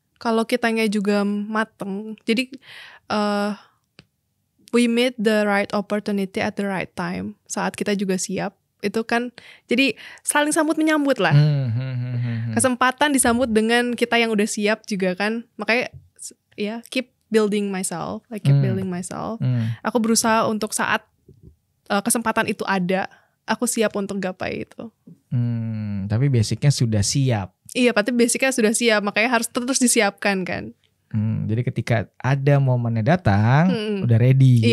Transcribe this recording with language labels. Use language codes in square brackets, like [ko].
[id] Kalau kitanya juga mateng, jadi [en] we meet the right opportunity at the right time. [id] Saat kita juga siap, itu kan jadi saling sambut menyambut lah. Kesempatan disambut dengan kita yang udah siap juga kan. Makanya ya [en] keep building myself, building myself. [id] Aku berusaha untuk saat kesempatan itu ada, aku siap untuk gapai itu. Tapi basicnya sudah siap. Iya, pasti basicnya sudah siap, makanya harus terus disiapkan kan. Jadi ketika ada momennya datang, udah ready gitu.